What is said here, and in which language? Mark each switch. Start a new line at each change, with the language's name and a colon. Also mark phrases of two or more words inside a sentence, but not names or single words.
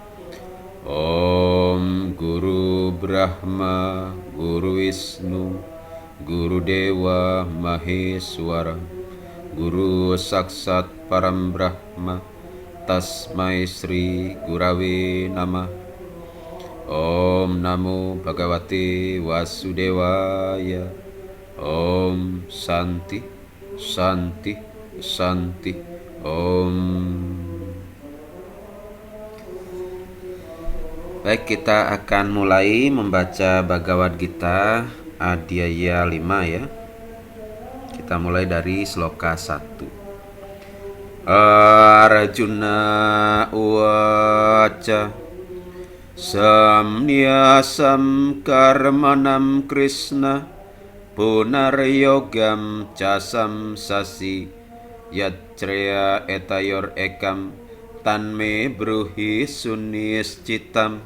Sanskrit: Om Guru Brahma Guru Wisnu Guru Dewa Maheswara Guru Saksat Param Brahma Tasmai Sri Gurave Namah. Om Namo Bhagavate Vasudevaya. Om Santi Santi Santi. Om.
Indonesian: Baik, kita akan mulai membaca Bhagavad Gita Adhyaya 5 ya. Kita mulai dari sloka 1.
Sanskrit: Arjuna uwaca samnyasam karmanam Krishna punaryogam casam sasi yatreya etayor ekam tanme bruhi suniscitam.